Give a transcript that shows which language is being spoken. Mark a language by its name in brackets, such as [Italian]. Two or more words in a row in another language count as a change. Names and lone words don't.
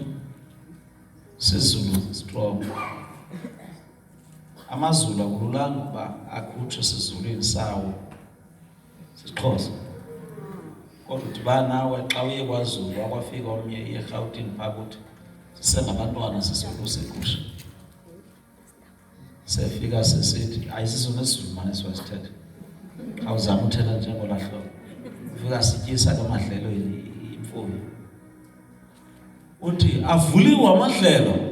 [Xhosa] Sizulu strong. AmaZulu akululanga uba akhutshwe sizulwini sawo. Sixhosa. Kodwa udibana nawe xa uye kwaZulu akwafika omnye eRhawutini phaa uthi sisengabantwana sisolusa igusha. Sefika sesithi ayisizona isiZulu manje siwasithetha. Awuzama uthetha njengolahlo. Ufika sityisa kamadlelo imfuyo. Uthi avuliwe amadlelo.